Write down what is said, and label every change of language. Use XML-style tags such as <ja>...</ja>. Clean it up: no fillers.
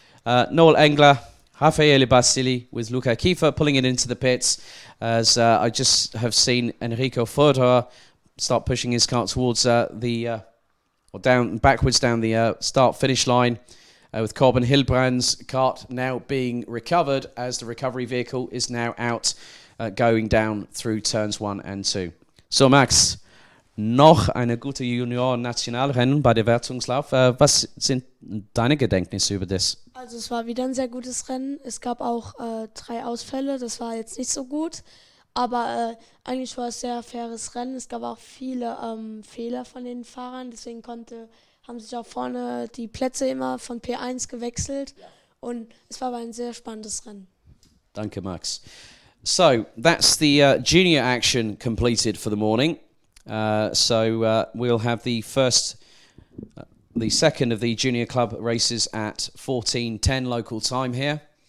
<en>Noel Engler, Raffaele Basili with Luca Kiefer pulling it into the pits, as I just have seen Enrico Forder start pushing his car towards backwards down the start-finish line, with Corbin Hilbrand's kart now being recovered as the recovery vehicle is now out, going down through turns 1 and 2.</en> <de>So Max, noch eine gute Junior-Nationalrennen bei der Wertungslauf. Was sind deine Gedenknisse über das? Also es war wieder ein sehr gutes Rennen. Es gab auch 3 Ausfälle, das war jetzt nicht so gut. Aber eigentlich war es ein sehr faires Rennen. Es gab auch viele Fehler von den Fahrern, deswegen haben sich auch vorne die Plätze immer von P1 gewechselt. Und es war aber ein sehr spannendes Rennen. Danke, Max.</de> <en>So, that's the junior action completed for the morning. We'll have the second of the junior club races at 14:10 local time here.</en>